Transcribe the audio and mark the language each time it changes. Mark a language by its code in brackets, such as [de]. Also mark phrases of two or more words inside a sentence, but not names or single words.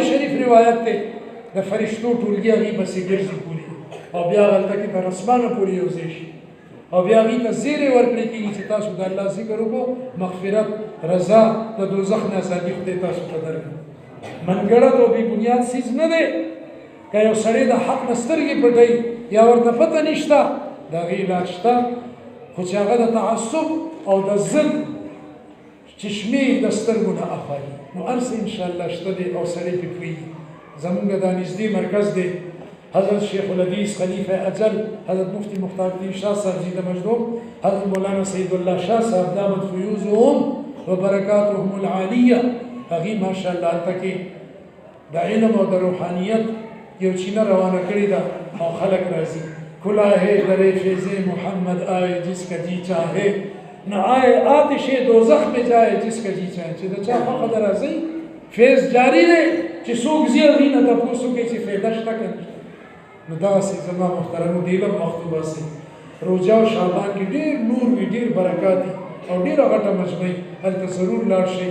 [ps] شریف روایت دی د فرشتو ټولګي هغې پسې ګرځي پورې او بیا هلته کې تر اسمانه پورې یو ځای شي او بیا هغې ته زیری ورکړی کېږي چې تاسو د الله ذکر وکړو مغفرت رضا د دوزخ نه ازادي خدای تاسو ته درکړي منګړه او بې بنیاد څیز نه دی که یو سړی د حق نه سترګې پټوي یا ورته پته نشته د هغې علاج شته خو چې هغه د تعصب او د ضد چشمې د سترګو نه اخلي نو هر څه انشاءالله شته دی او سړی پرې پوهېږي زمونږ دا نږدې مرکز دی حضرت شیخ الحدیث خلیفہ اجل حضرت مفتی مختار الدین شاہ صاحب جی مجدوم حضرت مولانا سید اللہ شاہ صاحب [ar] دامت فیوزهم وبرکاتهم العالیہ [ps] هغې ماشاءالله هلته کې د علم او د روحانیت یو چینه روانه کړې ده او خلک راځي [ur] کھلا ہے در فیض محمد آئے جس کا جی چاہے نہ آئے آتش دوزخ میں جائے جس کا جی چاہے [ps] چې د چا خوښه ده راځئ فیض جاری دی چې څوک ځي هغې نه تپوس وکړي چې فایده شته که نه نو دغسې زما محترمو ډېر وخت وباسئ روژه او شعبان کې ډېر نور وي ډېر برکات دي او ډېره غټه مجمع هلته ضرور لاړ شئ.